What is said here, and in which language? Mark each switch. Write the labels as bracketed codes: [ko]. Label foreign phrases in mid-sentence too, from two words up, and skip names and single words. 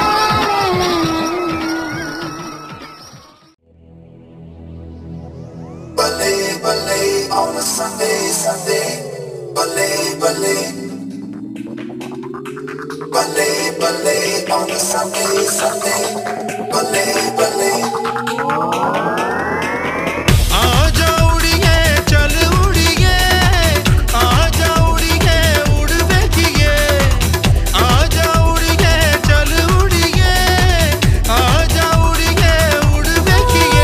[en] Ballet, ballet on a Sunday, Sunday. Ballet, ballet. Ballet, ballet on a Sunday, Sunday. Ballet, ballet. [pa] ਆਜਾ ਉੱਡੀਏ ਚੱਲ ਉੱਡੀਏ, ਆਜਾ ਉੱਡੀਏ ਉੱਡ ਬੇਖੀਏ, ਆਜਾ ਉੱਡੀਏ ਚੱਲ ਉੱਡੀਏ, ਆਜਾ ਉੱਡੀਏ ਉੱਡ ਬੇਖੀਏ।